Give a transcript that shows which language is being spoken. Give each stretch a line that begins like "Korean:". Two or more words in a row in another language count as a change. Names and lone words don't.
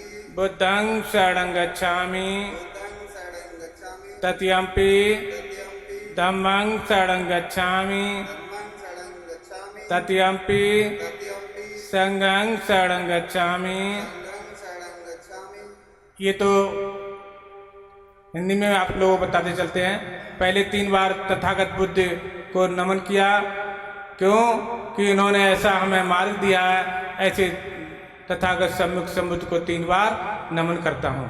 Pali: बुद्धं शरणं गच्छामि, बुद्धं शरणं गच्छामि। तृतीयम्पि तृतीयम्पि धम्मं शरणं गच्छामि, धम्मं शरणं गच्छामि। तृतीयम्पि तृतीयम्पि संघं शरणं गच्छामि। संघं शरणं गच्छामि।
Hindi: ये तो हिंदी में आप लोगों को बताते चलते हैं। पहले 3 बार तथागत बुद्ध को नमन किया। क्यों? कि इन्होंने ऐसा हमें मार्ग दिया है। ऐसे तथागत सम्मुख संबुद्ध को 3 बार नमन करता हूँ।